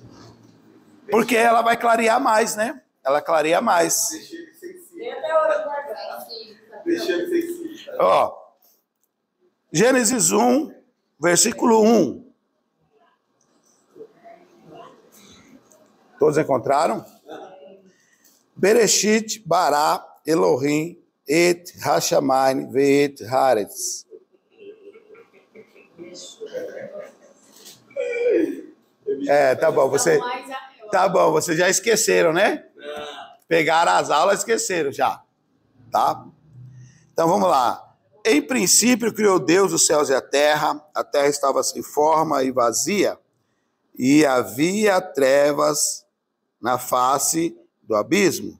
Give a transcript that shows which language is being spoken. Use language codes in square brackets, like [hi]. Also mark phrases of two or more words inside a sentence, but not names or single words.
[pt] Porque ela vai clarear mais, né? Ela clareia mais. Tem até hoje guardado. Deixa ele sensível. Ó, Gênesis 1, versículo 1. Todos encontraram? [he] בראשית ברא אלהים את השמים ואת הארץ. [pt] Tá bom, vocês já esqueceram, né? Pegaram as aulas e esqueceram já, tá? Então vamos lá. Em princípio criou Deus os céus e a terra estava sem forma e vazia, e havia trevas na face do abismo.